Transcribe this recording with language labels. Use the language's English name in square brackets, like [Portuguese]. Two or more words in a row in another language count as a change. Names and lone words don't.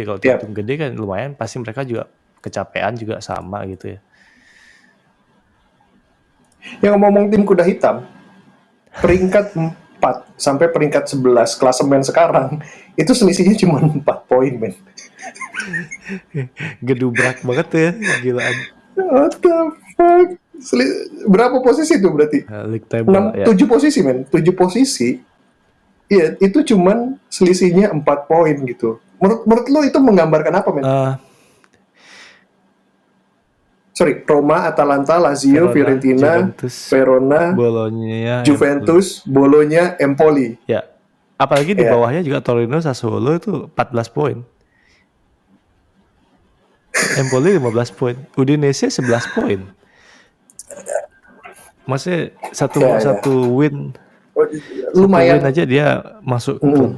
[Indonesian] Kalau tim-tim gede kan lumayan, pasti mereka juga kecapean juga sama gitu ya. Yang ngomong tim kuda hitam, peringkat 4 sampai peringkat 11 klasemen sekarang itu selisihnya cuma 4 poin, men. Gedubrak banget ya, gilaan. [English] What the fuck? [Indonesian] Berapa posisi tuh berarti? [English] League table, [Indonesian] 7 posisi, men. 7 posisi. Iya, itu cuman selisihnya 4 poin gitu. Menurut lo itu menggambarkan apa, men? Roma, Atalanta, Lazio, Fiorentina, Juventus, Verona, Bologna, Juventus, Bologna, Empoli. Ya, apalagi di bawahnya juga Torino, Sassuolo itu 14 poin. Empoli 15 poin. Udinese 11 poin. Maksudnya satu win. Lumayan. Satu win aja dia masuk klub.